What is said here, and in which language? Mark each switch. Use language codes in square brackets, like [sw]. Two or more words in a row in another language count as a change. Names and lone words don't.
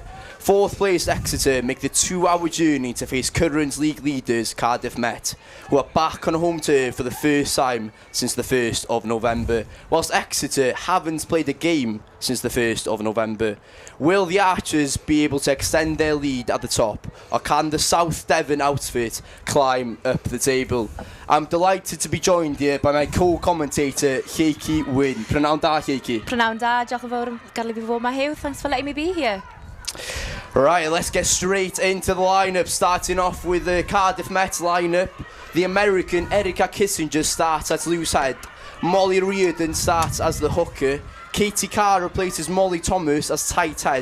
[en] Fourth placed Exeter make the 2-hour journey to face current league leaders Cardiff Met, who are back on home turf for the first time since the 1st of November, whilst Exeter haven't played a game since the 1st of November. Will the Archers be able to extend their lead at the top, or can the South Devon outfit climb up the table? I'm delighted to be joined here by my co-commentator, Heiki Wyn. [cy] Prynhawn da, Heiki. Prynhawn da, diolch yn fawr am gael fi fod yma, Hugh. [en] Thanks for letting me be here. Right, let's get straight into the lineup, starting off with the Cardiff Met lineup. The American Erica Kissinger starts at loose head. Molly Reardon starts as the hooker. Katie Carr replaces Molly Thomas as tight head.